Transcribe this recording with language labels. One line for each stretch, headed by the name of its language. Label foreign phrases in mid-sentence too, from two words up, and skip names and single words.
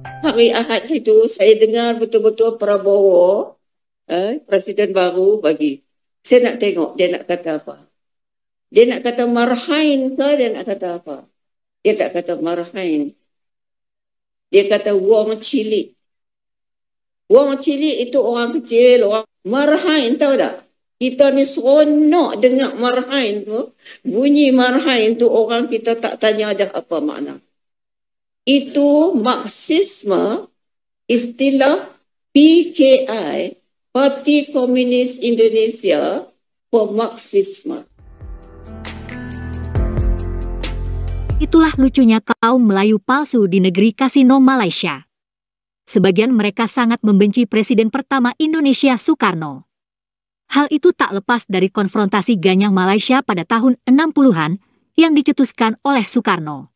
Malay: hari Ahad itu saya dengar betul-betul Prabowo, Presiden baru bagi. Saya nak tengok dia nak kata apa. Dia nak kata marhain ke dia nak kata apa? Dia tak kata marhain. Dia kata
Javanese: wong cilik. Wong cilik
Malay: itu orang kecil, orang marhain, tahu tak? Kita ni seronok dengar marhain tu. Bunyi marhain tu orang kita tak tanya dah apa makna. Itu Marxisme, istilah PKI, Parti Komunis Indonesia, for Marxisme.
Indonesian: Itulah lucunya kaum Melayu palsu di negeri kasino Malaysia. Sebagian mereka sangat membenci Presiden pertama Indonesia Soekarno. Hal itu tak lepas dari konfrontasi ganyang Malaysia pada tahun 60-an yang dicetuskan oleh Soekarno.